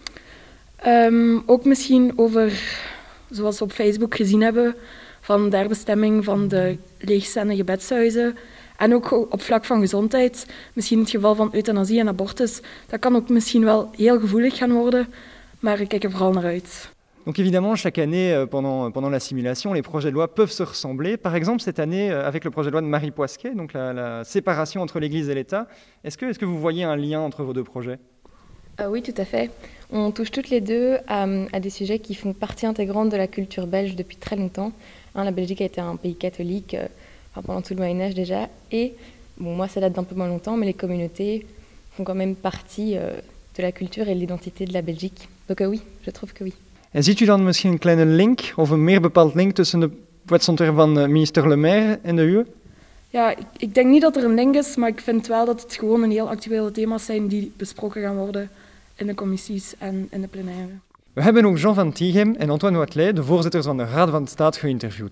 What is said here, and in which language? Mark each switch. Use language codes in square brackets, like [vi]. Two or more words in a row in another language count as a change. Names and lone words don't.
[nl] Ook misschien over, zoals we op Facebook gezien hebben, van de herbestemming van de leegstaande gebedshuizen. En ook op vlak van gezondheid, misschien het geval van euthanasie en abortus, dat kan ook misschien wel heel gevoelig gaan worden, maar ik kijk er vooral naar uit. [fr] Donc évidemment, chaque année, pendant la simulation, les projets de loi peuvent se ressembler. Par exemple, cette année, avec le projet de loi de Marie Poisquet, donc la séparation entre l'Église et l'État, est-ce que vous voyez un lien entre vos 2 projets ? Oui, tout à fait. On touche toutes les deux à des sujets qui font partie intégrante de la culture belge depuis très longtemps. La Belgique a été un pays catholique pendant tout le Moyen-Âge déjà. Et, bon, moi ça date d'un peu moins longtemps, mais les communautés font quand même partie de la culture et de l'identité de la Belgique. Donc oui, je trouve que oui. [nl] En ziet u dan misschien een kleine link of een meer bepaald link tussen de wetsontwerp van minister Le Maire en de uwe? Ja, ik denk niet dat er een link is, maar ik vind wel dat het gewoon een heel actuele thema's zijn die besproken gaan worden in de commissies en in de plenaire. We hebben ook Jean van Tichem en Antoine Wathelet, de voorzitters van de Raad van State, geïnterviewd.